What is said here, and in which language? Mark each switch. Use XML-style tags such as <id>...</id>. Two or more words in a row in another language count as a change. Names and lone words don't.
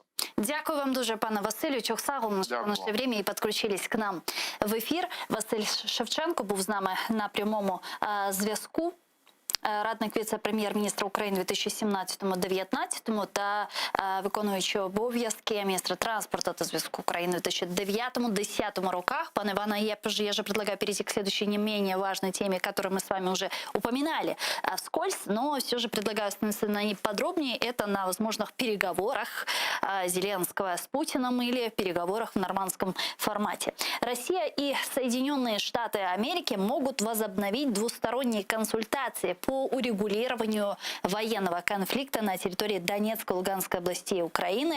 <uk>Дякую вам дуже, пане Василю. Чохсагу, що знайшли время і підключились к нам в ефір. Василь Шевченко був з нами на прямому зв'язку. Радник віце-прем'єр-міністра України 2017-2019 та виконуючий обов'язки міністра транспорту та зв'язку України в 2009-2010 роках.</uk> <ru>Пане Ивана, я же предлагаю перейти к следующей не менее важной теме, которую мы с вами уже упоминали вскользь, но все же предлагаю остановиться на ней подробнее. Это на возможных переговорах Зеленского с Путиным или переговорах в нормандском формате. Россия и Соединенные Штаты Америки могут возобновить двусторонние консультации по урегулированию военного конфликта на территории Донецкой и Луганской областей Украины.</ru>